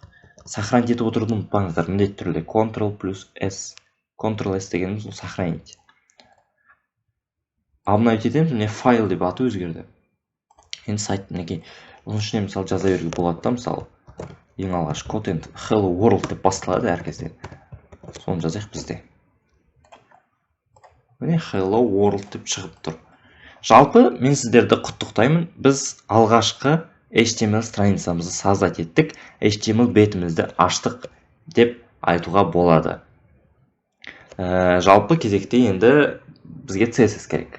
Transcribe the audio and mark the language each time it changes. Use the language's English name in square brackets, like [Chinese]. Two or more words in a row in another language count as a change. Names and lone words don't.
[Kazakh] Сохранить етіп отыруды ұмытпаңыздар, міндетті түрде Ctrl+S. Ctrl+S дегеніміз ол сохранить. Обновить етеміз, міне файл деп аты өзгерді. Енді сайт мінекей оның ішіне мысалы жаза беруге болады да, мысалы ең алғаш код енді [English] hello world [Kazakh] деп басталады әр кезде. Соны жазайық бізде. Міне [English] hello world [Kazakh] деп шығып тұр. Жалпы мен сіздерді құттықтаймын. Біз алғашқы HTML страницамызды создать еттік, HTML бетімізді аштық деп айтуға болады. Жалпы кезекте енді бізге CSS керек.